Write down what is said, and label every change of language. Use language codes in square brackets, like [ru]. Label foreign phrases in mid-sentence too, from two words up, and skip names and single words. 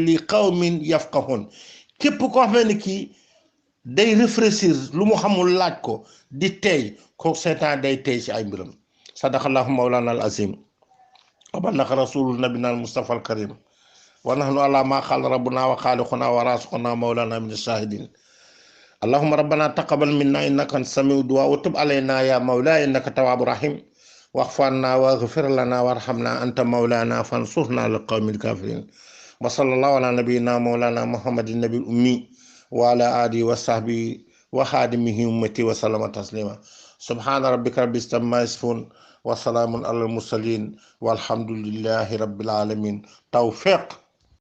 [ar] لقوم يفقهون [wo] képp koo xam ne kii day réfléchir lu mu xamul laaj ko di tey ko seetaan day tey ci ay mbiram [ar] صدق الله مولانا العظيم وبلغ رسول نبينا المصطفى الكريم ونحن على ما قال ربنا وخالقنا و رازقنا مولانا من الشاهدين اللهم ربنا تقبل منا إنك أنت السميع الدعاء وتب علينا يا مولى إنك التواب الرحيم واغفر لنا واغفر لنا وارحمنا أنت مولانا فانصرنا للقوم الكافرين وصلى الله على نبينا مولانا محمد النبي الأمي وعلى آله وصحبه وخادمه أمتي وسلم تسليما سبحان ربك رب العزة عما يصفون وسلام على المرسلين والحمد لله رب العالمين توفيق